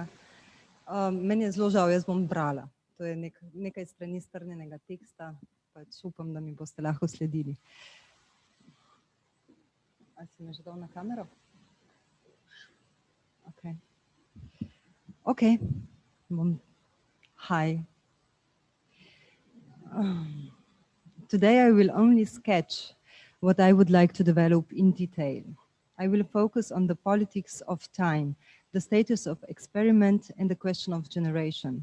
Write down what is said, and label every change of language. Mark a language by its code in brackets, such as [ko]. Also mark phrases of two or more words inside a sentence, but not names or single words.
[sl] Meni je zelo žal, jaz bom brala. To je nekaj strani strnjenega teksta, pač upam, da mi boste lahko sledili. A si me že dal na kamero? Ok. [en] Hi. Today I will only sketch what I would like to develop in detail. I will focus on the politics of time, the status of experiment, and the question of generation.